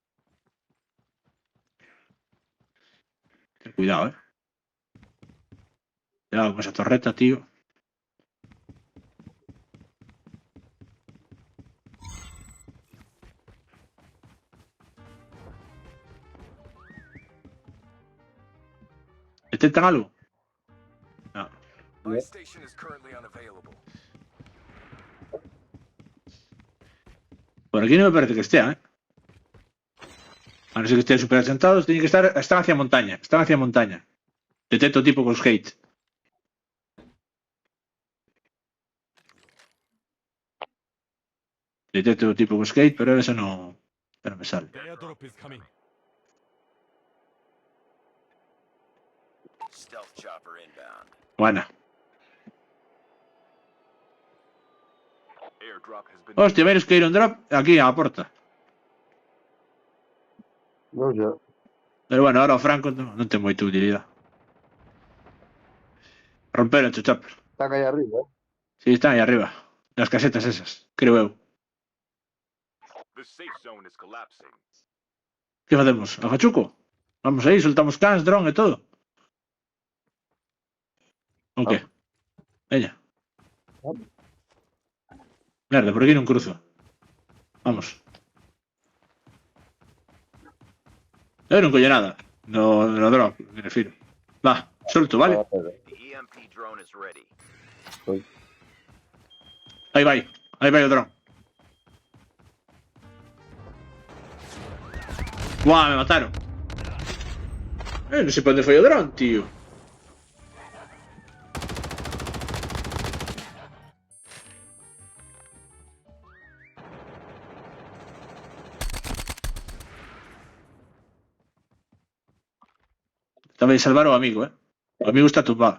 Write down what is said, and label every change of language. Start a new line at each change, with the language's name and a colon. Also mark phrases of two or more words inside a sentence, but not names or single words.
Spanish: Ten cuidado, Cuidado con esa torreta, tío. ¿Detectan algo? No.
English: My station is currently unavailable.
Spanish: Por aquí no me parece que estea, A no ser que estén super asentados, tienen que estar. Están hacia montaña. Están hacia montaña. Detecto tipo con skate. Detecto tipo con skate, pero eso no. Pero me sale.
English: The airdrop is coming. Stealth chopper inbound.
Spanish: Buena.
English: Airdrop has been.
Galician: Hostia, veres que ir un drop aquí a la porta.
Spanish: No, ya.
Galician: Pero bueno, ahora o Franco non ten moita utilidade. Romper o chopper.
Spanish: Están ahí arriba,
Galician: Si, están aí arriba. Nas casetas esas, creo eu.
English: The safe zone is collapsing.
Galician: Que facemos? A Fachuco? Vamos aí, soltamos cans, dron e todo. O que? Veña. Vamos. Merda, por aquí non cruzo. Vamos. Eu non colle nada. No drop, me refiro. Va, solto, vale?
English: The EMP drone is ready.
Galician: Aí vai. Aí vai o dron. Buah, me mataron. Non sei para onde foi o dron, tío. Tamén salvar o amigo, O amigo está tumbado.